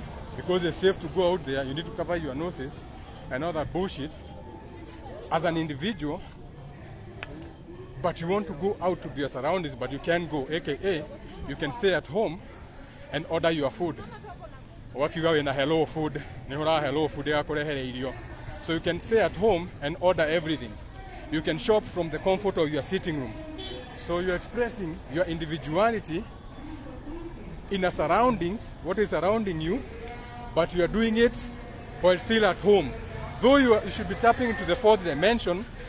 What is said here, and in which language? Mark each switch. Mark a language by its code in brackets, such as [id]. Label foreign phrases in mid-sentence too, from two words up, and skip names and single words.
[en] Because it's safe to go out there, you need to cover your noses and all that bullshit as an individual, but you want to go out to your surroundings, but you can't go, aka you can stay at home and order your food. [ki] Wakiwa wina hello food, nihura hello food ya kurehere irio. [en] So you can stay at home and order everything. You can shop from the comfort of your sitting room. So you're expressing your individuality in a surroundings, what is surrounding you, but you are doing it while still at home. Though you should be tapping into the fourth dimension.